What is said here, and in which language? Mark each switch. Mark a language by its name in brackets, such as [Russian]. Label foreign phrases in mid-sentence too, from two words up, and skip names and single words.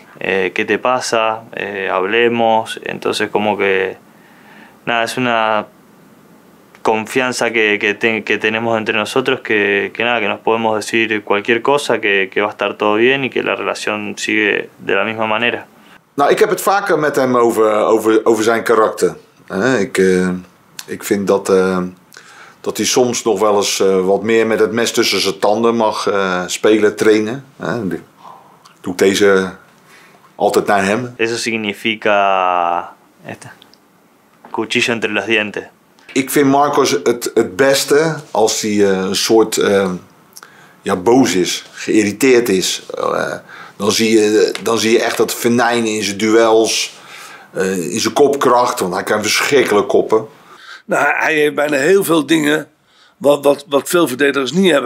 [Spanish] ¿Qué te pasa? Hablemos. Entonces como que nada, es una confianza que tenemos entre nosotros que nos podemos decir cualquier cosa, que va a estar todo bien y que la relación sigue de la misma manera. [Dutch] Nou, ik heb het vaker met hem over zijn karakter. Ik vind dat hij soms nog wel eens wat meer met het mes tussen zijn tanden mag spelen, trainen. Doe ik deze altijd naar hem. [Spanish] Eso significa cuchillo entre los dientes. [Dutch] Ik vind Marcos het beste als hij een soort boos is, geïrriteerd is. Dan zie je echt dat venijn in zijn duels, in zijn kopkracht, want hij kan verschrikkelijk koppen. Nou, hij heeft bijna heel veel dingen wat veel verdedigers niet hebben.